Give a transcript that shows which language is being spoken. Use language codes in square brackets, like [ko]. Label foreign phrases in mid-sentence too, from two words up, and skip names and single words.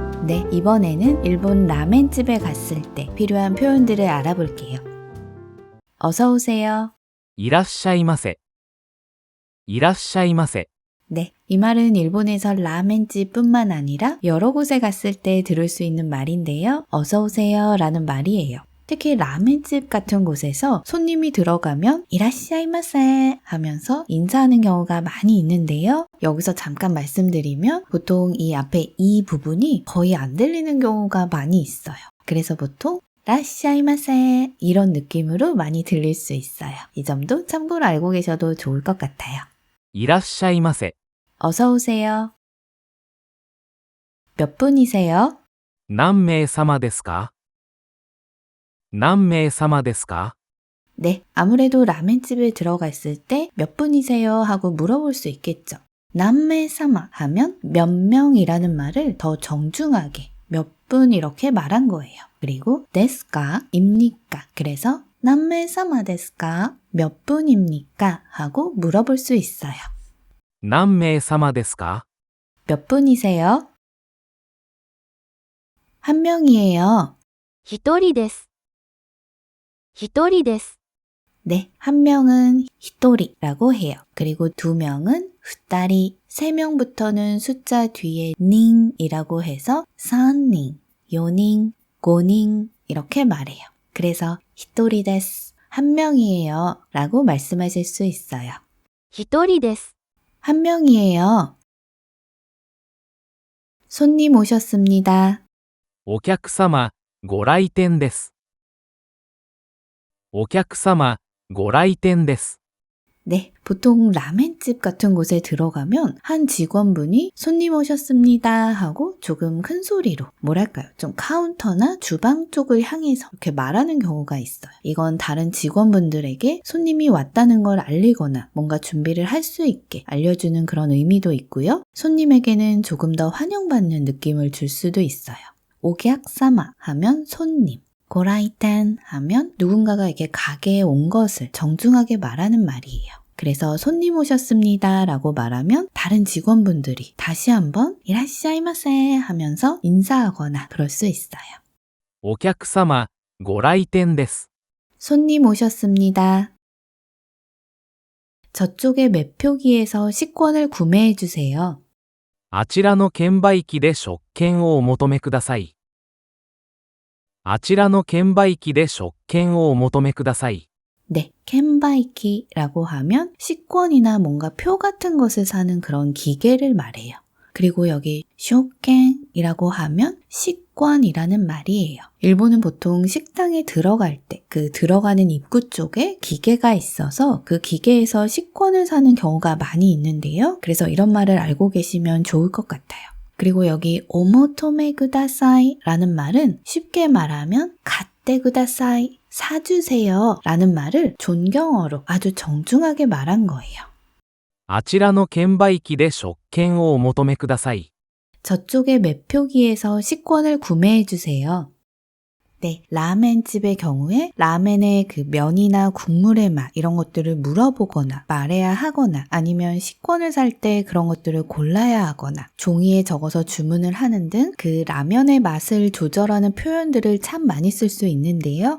[ko] 네, 이번에는 일본 라멘집에 갔을 때 필요한 표현들을 알아볼게요. 어서 오세요. [ja] いらっしゃいませ。いらっしゃいませ。 [ko] 네, 이 말은 일본에서 라멘집뿐만 아니라 여러 곳에 갔을 때 들을 수 있는 말인데요. 어서 오세요 라는 말이에요. 특히 라멘집 같은 곳에서 손님이 들어가면 이라시아이마세 하면서 인사하는 경우가 많이 있는데요. 여기서 잠깐 말씀드리면 보통 이 앞에 이 부분이 거의 안 들리는 경우가 많이 있어요. 그래서 보통 라시아이마세 이런 느낌으로 많이 들릴 수 있어요. 이 점도 참고로 알고 계셔도 좋을 것 같아요. [ja] いらっしゃいませ。 [ko] 어서 오세요. 몇 분이세요? [ja] 何名様ですか？何名様ですか？ [ko] 네, 아무래도 라멘집에 들어갔을 때 몇 분이세요? 하고 물어볼 수 있겠죠. 남매사마 하면 몇 명이라는 말을 더 정중하게 몇 분 이렇게 말한 거예요. 그리고 데스까? 입니까? 그래서 [ja] 何名様ですか? [ko] 몇 분입니까? 하고 물어볼 수 있어요. [ja] 何名様ですか？ [ko] 몇 분이세요? 한 명이에요. [ja] 一人です。一人です。 [ko] 네, 한 명은 히토리라고 해요. 그리고 두 명은 후따리, 세 명부터는 숫자 뒤에 닝이라고 해서 [ja] 三人、四人、五人 [ko] 이렇게 말해요. 그래서 [ja] 一人です, [ko] 한 명이에요 라고 말씀하실 수 있어요. [ja] 一人です。 [ko] 한 명이에요. 손님 오셨습니다. [ja] お客様、ご来店です。お客様、ご来店です。 [ko] 네, 보통 라멘집 같은 곳에 들어가면 한 직원분이 손님 오셨습니다 하고 조금 큰 소리로 뭐랄까요? 좀 카운터나 주방 쪽을 향해서 이렇게 말하는 경우가 있어요. 이건 다른 직원분들에게 손님이 왔다는 걸 알리거나 뭔가 준비를 할 수 있게 알려주는 그런 의미도 있고요. 손님에게는 조금 더 환영받는 느낌을 줄 수도 있어요. 오객사마 하면 손님. 고라이텐 하면 누군가가 이렇게 가게에 온 것을 정중하게 말하는 말이에요. 그래서 손님 오셨습니다 라고 말하면 다른 직원분들이 다시 한번 이라시아이마세 하면서 인사하거나 그럴 수 있어요. [ja] お客様、ご来店です。 [ko] 손님 오셨습니다. 저쪽의 매표기에서 식권을 구매해 주세요. [ja] あちらの券売機で食券をお求めください。あちらの券売機で食券をお求めください。 [ko] 네, 캔바이키라고 하면 식권이나 뭔가 표 같은 것을 사는 그런 기계를 말해요. 그리고 여기 쇼켄이라고 하면 식권이라는 말이에요. 일본은 보통 식당에 들어갈 때 그 들어가는 입구 쪽에 기계가 있어서 그 기계에서 식권을 사는 경우가 많이 있는데요. 그래서 이런 말을 알고 계시면 좋을 것 같아요. 그리고 여기 [ja] お求めください [ko] 라는 말은 쉽게 말하면 [ja] 買ってください [ko] 사주세요 라는 말을 존경어로 아주 정중하게 말한 거예요. [ja] あちらの券売機で食券をお求めください。 [ko] 저쪽의 매표기에서 식권을 구매해 주세요. 네, 라멘집의 경우에 라멘의 그 면이나 국물의 맛 이런 것들을 물어보거나 말해야 하거나 아니면 식권을 살 때 그런 것들을 골라야 하거나 종이에 적어서 주문을 하는 등 그 라면의 맛을 조절하는 표현들을 참 많이 쓸 수 있는데요.